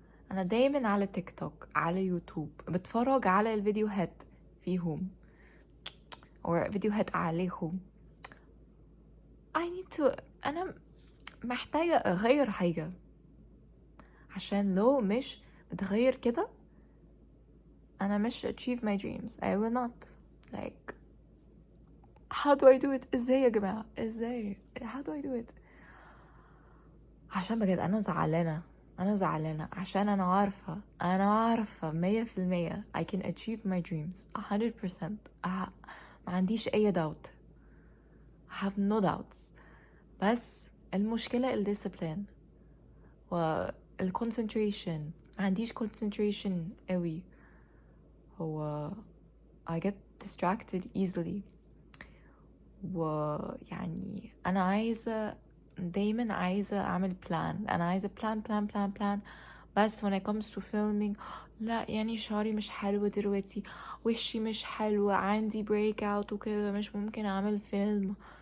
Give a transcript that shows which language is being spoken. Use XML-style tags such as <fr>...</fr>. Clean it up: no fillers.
<ar>انا دايما على تيك توك، على يوتيوب، بتفرج على الفيديوهات فيهم او فيديوهات عليهم.</ar> <en>I need to</en> <ar>انا محتاجة اغير حاجة، عشان لو مش بتغير كده انا مش</ar> <en>achieve my dreams. I will not. like how do I do it؟</en> <ar>ازاي يا جماعة؟ ازاي؟</ar> <en>how do I do it؟</en> <ar>عشان بجد انا زعلانة عشان انا عارفة</ar> <en>100% I can achieve my dreams 100%.</en> <ar>ما عنديش اي doubt.</ar> <en>I have no doubts.</en> <ar>بس المشكلة الديسيبلين والconcentration. ما عنديش concentration قوي.</ar> <en>هو I get distracted easily.</en> <ar>ويعني أنا دايما عايزة أعمل plan. أنا عايزة plan. بس</ar> <en>when it comes to filming،</en> <ar>لا يعني شعري مش حلو دلوقتي، وشي مش حلو، عندي break out وكده، مش ممكن أعمل فيلم.</ar>